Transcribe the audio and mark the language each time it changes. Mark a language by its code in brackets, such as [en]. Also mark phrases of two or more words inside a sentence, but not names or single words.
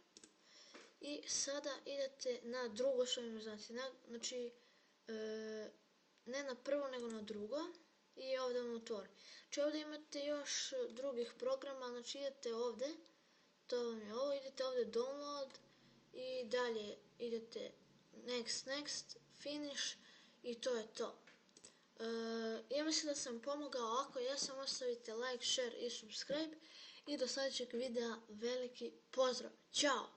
[hr] I sada idete na drugu organizaciju, znači ne na prvo nego na drugo i ovdje vam otvori. Znači ovdje imate još drugih programa, znači idete ovdje, to vam je ovo, idete ovdje download i dalje idete [en] next, finish [hr] i to je to. Ja mislim da sam pomogao, ako jesam ostavite [en] like, share [hr] i subscribe i do sljedećeg videa veliki pozdrav, ćao!